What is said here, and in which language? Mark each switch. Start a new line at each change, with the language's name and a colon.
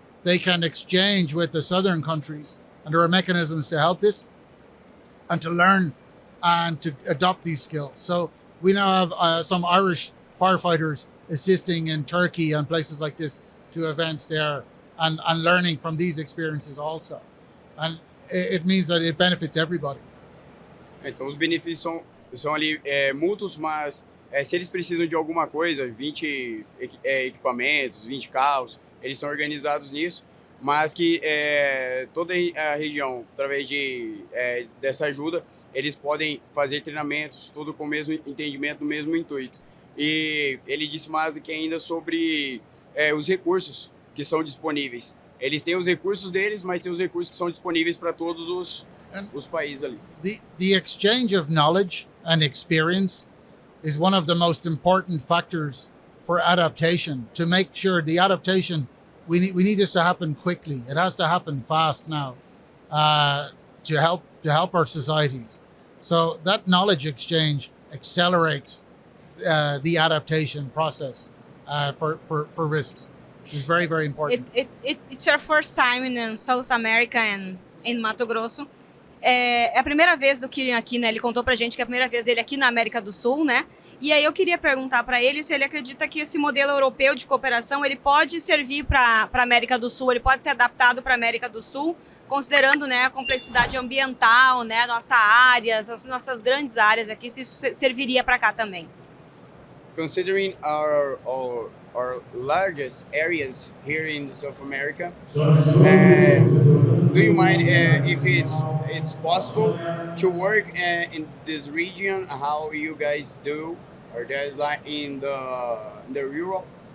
English: They can exchange with the southern countries, and there are mechanisms to help this and to learn and to adopt these skills. So we now have some Irish firefighters assisting in Turkey and places like this to events there and learning from these experiences also. And it means that it benefits everybody.
Portuguese: Então os benefícios são ali mútuos, mas se eles precisam de alguma coisa, 20 equipamentos, 20 carros, eles são organizados nisso, mas que toda a região, através dessa ajuda, eles podem fazer treinamentos, tudo com o mesmo entendimento, no mesmo intuito. E ele disse mais que ainda sobre os recursos que são disponíveis. Eles têm os recursos deles, mas tem os recursos que são disponíveis para todos os países ali.
English: The exchange of knowledge and experience is one of the most important factors for adaptation, to make sure the adaptation, we need this to happen quickly. It has to happen fast now to help our societies. So that knowledge exchange accelerates the adaptation process for risks. It's very, very important. It's your first time in South America and in Mato Grosso.
Portuguese: É a primeira vez do Kieran aqui, né? Ele contou pra gente que é a primeira vez dele aqui na América do Sul, né? E aí eu queria perguntar para ele se ele acredita que esse modelo europeu de cooperação ele pode servir para a América do Sul, ele pode ser adaptado para a América do Sul, considerando, né, a complexidade ambiental, né, nossa área, as nossas grandes áreas aqui, se isso serviria para cá também.
English: Considering our largest areas here in South America, do you mind if it's possible to work in this region? How you guys do, or there's like in the Europe?